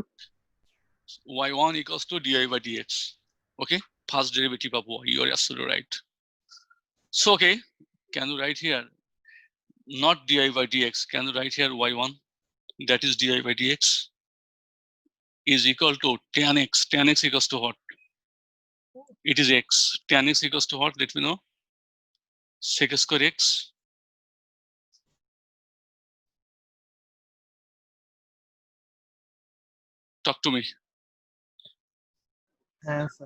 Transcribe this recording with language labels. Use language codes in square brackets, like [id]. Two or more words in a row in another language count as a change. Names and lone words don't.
[en] Y1 equals to dy by dx. Okay, first derivative of y. You are absolutely right. So okay, can you write here? Not dy by dx. Can you write here y1? That is dy by dx is equal to tan x. Tan x equals to what? It is x. Tan x equals to what? Let me know. Sec square x. Talk to me. Yes, sir.